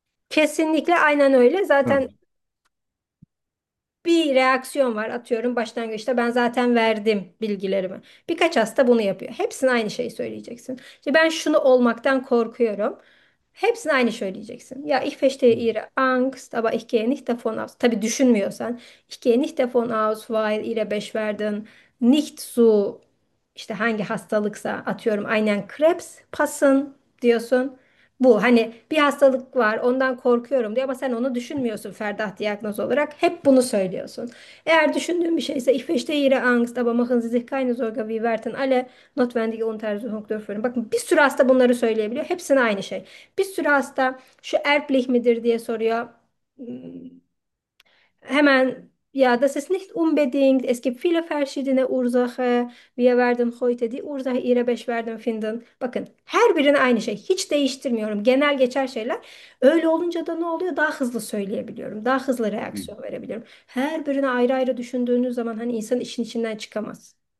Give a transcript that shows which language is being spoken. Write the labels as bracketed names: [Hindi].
[Turkish] Kesinlikle aynen öyle. Evet. Zaten bir reaksiyon var, atıyorum başlangıçta ben zaten verdim bilgilerimi. Birkaç hasta bunu yapıyor. Hepsine aynı şeyi söyleyeceksin. İşte ben şunu olmaktan korkuyorum. Hepsine aynı şey söyleyeceksin. Ya [German] ich verstehe ihre Angst, aber ich gehe nicht davon aus. [Turkish] Tabii düşünmüyorsan. [German] Ich gehe nicht davon aus, weil ihre Beschwerden nicht so, [Turkish] işte hangi hastalıksa atıyorum aynen Krebs pasın diyorsun. Bu hani bir hastalık var ondan korkuyorum diyor ama sen onu düşünmüyorsun ferdah diyagnoz olarak. Hep bunu söylüyorsun. Eğer düşündüğün bir şeyse [German] ich verstehe ihre Angst, aber machen Sie sich keine Sorgen, wir werden alle notwendige Untersuchungen durchführen. [Turkish] Bakın bir sürü hasta bunları söyleyebiliyor. Hepsine aynı şey. Bir sürü hasta şu erblich midir diye soruyor. Hemen ya [German] das ist nicht unbedingt. Es gibt viele verschiedene Ursachen. Wir werden heute die Ursache ihrer Beschwerden finden. [Turkish] Bakın her birine aynı şey. Hiç değiştirmiyorum. Genel geçer şeyler. Öyle olunca da ne oluyor? Daha hızlı söyleyebiliyorum. Daha hızlı reaksiyon verebiliyorum. Her birine ayrı ayrı düşündüğünüz zaman hani insan işin içinden çıkamaz.